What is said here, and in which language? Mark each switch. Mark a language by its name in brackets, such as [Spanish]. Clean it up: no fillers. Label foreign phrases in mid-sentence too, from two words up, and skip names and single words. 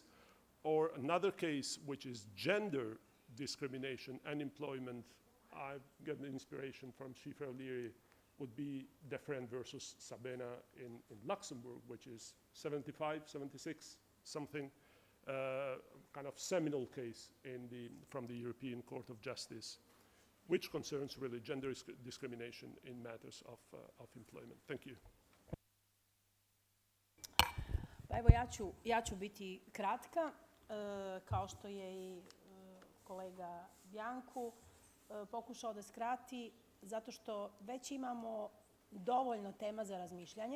[English] Or another case, which is gender discrimination and employment, I've gotten inspiration from Schiffer O'Leary, would be Defren versus Sabena in Luxembourg, which is 75, 76, something, kind of seminal case from the European Court of Justice, which concerns really gender discrimination in matters of employment. Thank you. [Serbian] Pa evo ja ću biti kratka, kao što je i kolega Bianku pokušao da skrati, zato što već imamo dovoljno tema za razmišljanje.